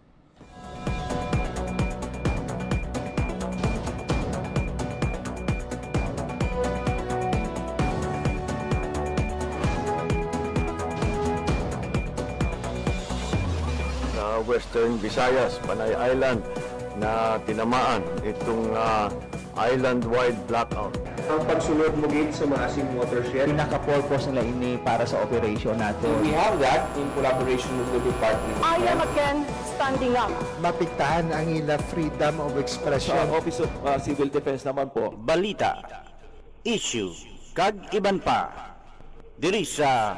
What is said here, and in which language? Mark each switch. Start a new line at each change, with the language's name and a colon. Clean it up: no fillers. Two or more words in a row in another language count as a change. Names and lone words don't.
Filipino: Western Visayas, Panay Island na tinamaan itong island-wide blackout.
Hiligaynon: Ang pagsulod mo gate sa maasim watershed. Pinaka-purpose nila ini para sa operation natin.
English: We have that in collaboration with the Department of I am again standing up.
Hiligaynon: Mapiktahan ang ila
English: freedom of expression.
Hiligaynon: Sa Office of Civil Defense naman po, balita, issue, kag iban pa. Diri sa